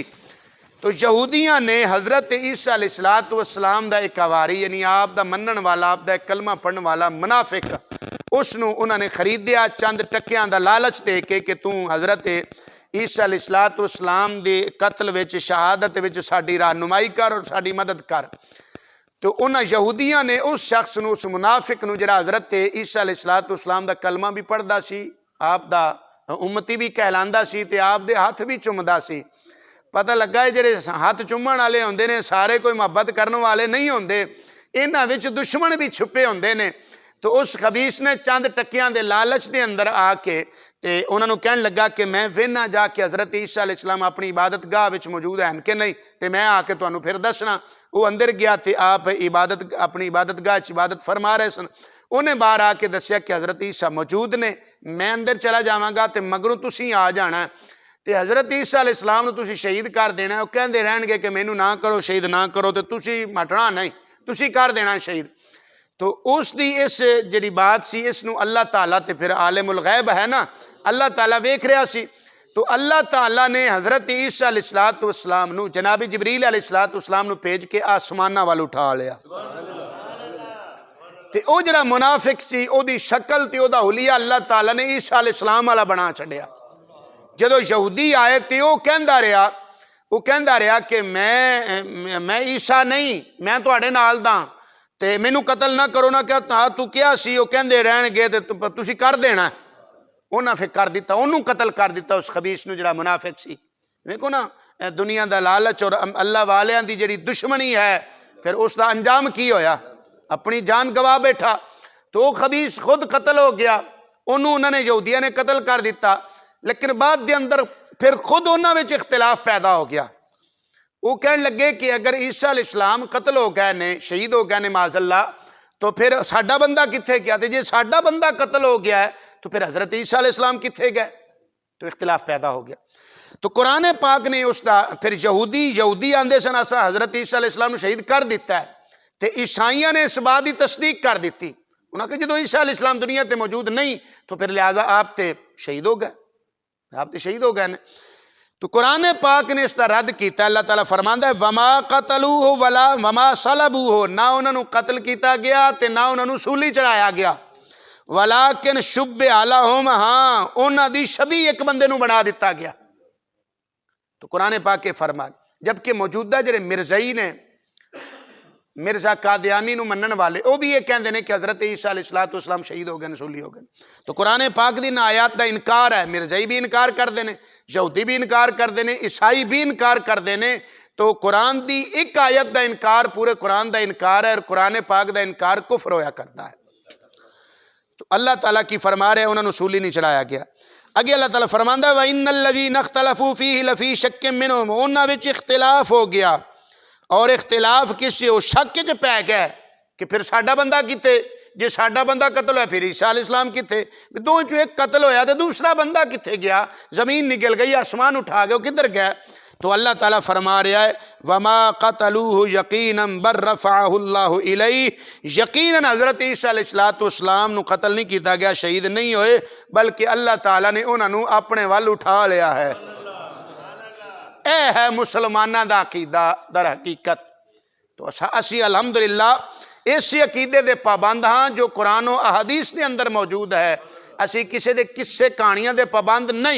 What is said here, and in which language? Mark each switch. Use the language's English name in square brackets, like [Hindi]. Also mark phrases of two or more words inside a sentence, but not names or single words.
[Punjabi] تو یہودیاں نے حضرت عیسیٰ علیہ السلام دا ایک حواری یعنی آپ دا منن والا، آپ دا ایک کلمہ پڑھن والا منافق، اس نو انہوں نے خریدیا چند ٹکیاں دا لالچ دے کے کہ تو حضرت عیسیٰ علیہ السلام دے قتل وچ شہادت وچ ساڈی رہنمائی کر اور ساڈی مدد کر۔ تو انہاں یہودیاں نے اس شخص نو، اس منافق نو جڑا حضرت عیسیٰ علیہ السلام دا کلمہ بھی پڑھدا سی، آپ دا امتی بھی کہلاندا سی تے آپ دے ہاتھ بھی چومدا سی۔ پتہ لگا ہے جڑے ہاتھ چومن والے ہوندے نے سارے کوئی محبت کرن والے نہیں ہوندے، انہاں وچ دشمن بھی چھپے ہوندے نے۔ تو اس خبیث نے چند ٹکیاں دے لالچ دے اندر آ کے تے انہاں نوں کہن لگا کہ میں وینا جا کے حضرت عیسیٰ علیہ السلام اپنی عبادت گاہ وچ موجود ہیں کہ نہیں، تے میں آ کے تانوں پھر دسنا۔ وہ اندر گیا تے آپ اپنی عبادت گاہ چ عبادت فرما رہے سن، انہیں باہر آ کے دسیا کہ حضرت عیسیٰ موجود نے، میں اندر چلا جاواں گا تے مگروں تسی آ جانا ہے تے حضرت عیسیٰ علیہ السلام نو تسی شہید کر دینا ہے۔ وہ کہندے رہن گے کہ مینوں نہ کرو، شہید نہ کرو، تے تسی مٹنا نہیں، تسی کر دینا شہید۔ تو اس دی اس جڑی بات سی اس نو اللہ تعالیٰ تے پھر عالم الغیب ہے نا، اللہ تعالیٰ ویکھ رہا سی، تو اللہ تعالیٰ نے حضرت عیسیٰ علیہ السلام نو جناب جبریل علیہ السلام نو بھیج کے آسمانہ وال اٹھا لیا۔ تے او جڑا منافق سی او دی شکل تے او دا حلیہ اللہ تعالیٰ نے عیسیٰ علیہ السلام والا بنا چھڈیا۔ جدو یہودی آئے تے او کہندا رہا کہ میں عیسیٰ نہیں، میں تواڈے نال دا تے مینوں قتل نہ کرو، نہ کہ تو کیا سی، او کہندے رہن گے تے تسی کر دینا ہے۔ انہاں پھر کر دیتا، انہوں قتل کر دیتا اس خبیث نو جڑا منافق سی۔ ویکھو نا دنیا دا لالچ اور اللہ والیاں دی جڑی دشمنی ہے، پھر اس دا انجام کی ہویا، اپنی جان گوا بیٹھا۔ تو وہ خبیث خود قتل ہو گیا، انہوں نے یہودیاں نے قتل کر دیتا، لیکن بعد دے اندر پھر خود انہاں وچ اختلاف پیدا ہو گیا۔ وہ کہنے لگے کہ اگر عیسیٰ علیہ السلام قتل ہو گئے نے، شہید ہو گئے نے [Arabic] معاذ اللہ، [Punjabi] تو پھر ساڈا بندہ کتھے گیا؟ تے جے ساڈا بندہ قتل ہو گیا ہے تو پھر حضرت عیسیٰ علیہ السلام کتھے گئے؟ تو اختلاف پیدا ہو گیا۔ تو قرآن پاک نے اس دا پھر یہودی آندے سن اسا حضرت عیسیٰ علیہ السلام شہید کر دیتا ہے، تے عیسائیاں نے اس بات کی تصدیق کر دیتی، انہاں کہ جدو عیسیٰ علیہ السلام دنیا تے موجود نہیں تو پھر لہذا آپ تے شہید ہو گئے، آپ تے شہید ہو گئے نے۔ تو قرآن پاک نے اس دا رد کیتا، اللہ تعالیٰ فرماندا ہے [Arabic] وما قتلوہ وما صلبوہ، [Punjabi] نہ انہاں نوں قتل کیتا گیا تے نہ انہاں نوں سولی چڑھایا گیا، [Arabic] ولیکن شبہ لہم، [Punjabi] ہاں انہاں دی شبیہ ایک بندے نوں بنا دیتا گیا۔ تو قرآن پاک کے فرمان، جبکہ موجودہ جڑے مرزائی نے، مرزا قادیانی نو منن والے، وہ بھی یہ کہندے نے کہ حضرت عیسیٰ علیہ السلام شہید ہو گئے، نسولی ہو گئے۔ تو قرآن پاک دی آیات دا انکار ہے، مرزائی بھی انکار کر دینے، یہودی بھی انکار کر دینے، عیسائی بھی انکار کر دینے۔ تو قرآن دی ایک آیت دا انکار پورے قرآن دا انکار ہے، اور قرآن پاک دا انکار کفر ہویا کرتا ہے۔ تو اللہ تعالیٰ کی فرما رہے انہوں نے سولی نہیں چڑھایا گیا۔ اگے اللہ تعالیٰ فرماندا ہے [Arabic] وَإِنَّ الَّذِينَ اخْتَلَفُوا فِيهِ لَفِي شَكٍّ مِّنْهُ، [Punjabi] انہاں وچ اختلاف ہو گیا، اور اختلاف کس سے؟ وہ شک چ پی گئے کہ پھر ساڈا بندہ کتے، جے ساڈا بندہ قتل ہوا پھر عیسیٰ علیہ السلام کتے، دو چوں ایک قتل ہویا تو دوسرا بندہ کتے گیا، زمین نگل گئی، آسمان اٹھا گئے، وہ کدھر گئے؟ تو اللہ تعالیٰ فرما رہا ہے [Arabic] وَمَا قَتَلُوهُ يَقِينًا بَلْ رَفَعَهُ اللَّهُ إِلَيْهِ، [Punjabi] یقیناً حضرت عیسیٰ علیہ السلام نو قتل نہیں کیتا گیا، شہید نہیں ہوئے، بلکہ اللہ تعالیٰ نے انہوں نے اپنے وال اٹھا لیا ہے۔ اے ہے مسلمانہ دا عقیدہ در حقیقت۔ تو اسی الحمدللہ اسی عقیدے دے پابند ہاں جو قرآن و احادیث دے اندر موجود ہے، اسی کسی دے قصے کہانیاں دے پابند نہیں۔